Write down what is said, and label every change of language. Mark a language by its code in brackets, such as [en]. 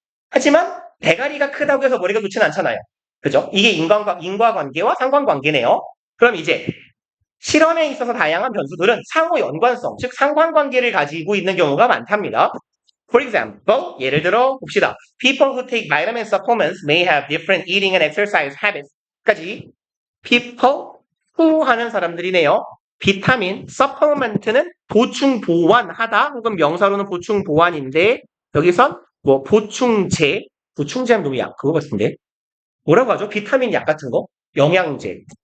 [ko] 하지만 대가리가 크다고 해서 머리가 좋지는 않잖아요. 그죠? 이게 인과관계와 상관관계네요. 그럼 이제 실험에 있어서 다양한 변수들은 상호 연관성, 즉 상관관계를 가지고 있는 경우가 많답니다. [en] For example, [ko] 예를 들어 봅시다. [en] People who take vitamin supplements may have different eating and exercise habits. [ko] 까지 [en] people who [ko] 하는 사람들이네요. 비타민, supplement는 보충 보완하다 혹은 명사로는 보충 보완인데 여기선 뭐 보충제, 보충제는 너무 약 그거 같은데 뭐라고 하죠? 비타민 약 같은 거? 영양제.